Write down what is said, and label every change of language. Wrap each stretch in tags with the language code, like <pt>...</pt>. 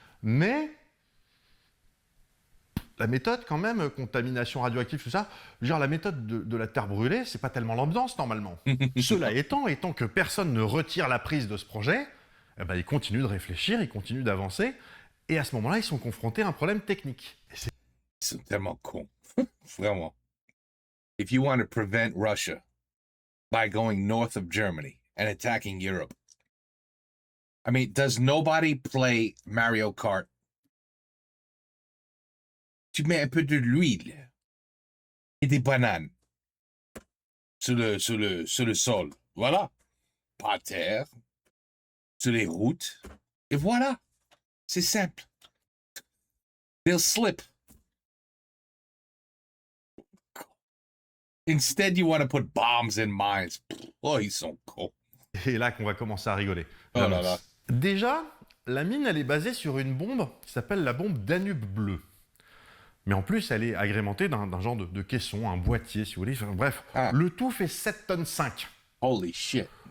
<fr>Mais la méthode, quand même, contamination radioactive, tout ça, genre la méthode de la terre brûlée, c'est pas tellement l'ambiance, normalement. Cela étant que personne ne retire la prise de ce projet, eh ben, ils continuent de réfléchir, ils continuent d'avancer, et à ce moment-là, ils sont confrontés à un problème technique. Ils sont tellement cons. Vraiment.</fr> <en>If you want to prevent Russia by going north of Germany and attacking Europe, I mean, does nobody play Mario Kart?</en> <fr>Tu mets un peu de l'huile et des bananes sur le sol. Voilà. Pas à terre. Sur les routes. Et voilà. C'est simple.</fr> <en>They'll slip. Instead, you want to put bombs in mines.</en> <fr>Oh, ils sont cons. Et là qu'on va commencer à rigoler. Oh là là. Déjà, la mine, elle est basée sur une bombe qui s'appelle la bombe Danube bleue. Mais en plus, elle est agrémentée d'un genre de caisson, un boîtier, si vous voulez. Enfin, bref, le tout fait 7 tonnes 5.</fr> <en>Holy shit.</en>